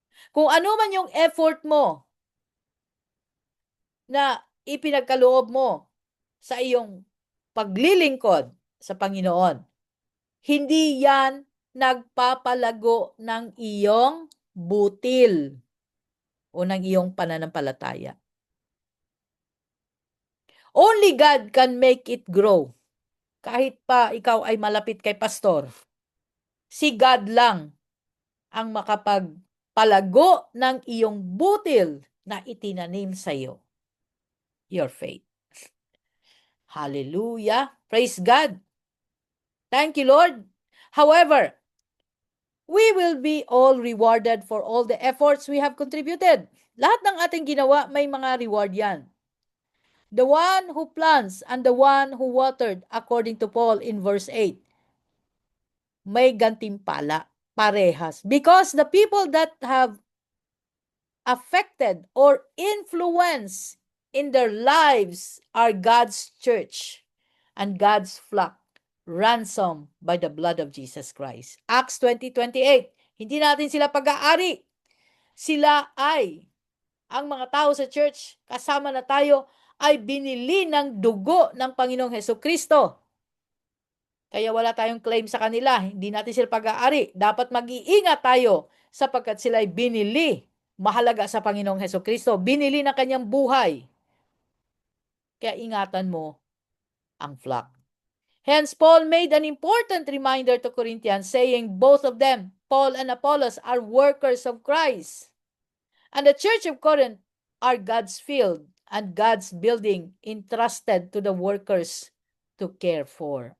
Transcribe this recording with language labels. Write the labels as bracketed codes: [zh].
[tl] Kung ano man yung effort mo na ipinagkaloob mo sa iyong paglilingkod sa Panginoon, hindi yan nagpapalago ng iyong butil o ng iyong pananampalataya. [en] Only God can make it grow. [tl] Kahit pa ikaw ay malapit kay pastor, si God lang ang makapagpalago ng iyong butil na itinanim sa iyo. [en] Your faith. Hallelujah. Praise God. Thank you, Lord. However, we will be all rewarded for all the efforts we have contributed. [tl] Lahat ng ating ginawa, may mga reward yan. [en] The one who plants and the one who watered, according to Paul in verse 8, [tl] may gantimpala, parehas. [en] Because the people that have affected or influenced in their lives are God's church and God's flock, ransomed by the blood of Jesus Christ. [tl] Acts 20:28. Hindi natin sila pag-aari. Sila ay, ang mga tao sa church, kasama na tayo, ay binili ng dugo ng Panginoong Hesukristo. Kaya wala tayong claim sa kanila. Hindi natin sila pag-aari. Dapat mag-iingat tayo sapagkat sila ay binili. Mahalaga sa Panginoong Hesukristo. Binili ng kanyang buhay. Kaya ingatan mo ang flock. [en] Hence, Paul made an important reminder to Corinthians, saying both of them, Paul and Apollos, are workers of Christ. And the church of Corinth are God's field and God's building entrusted to the workers to care for.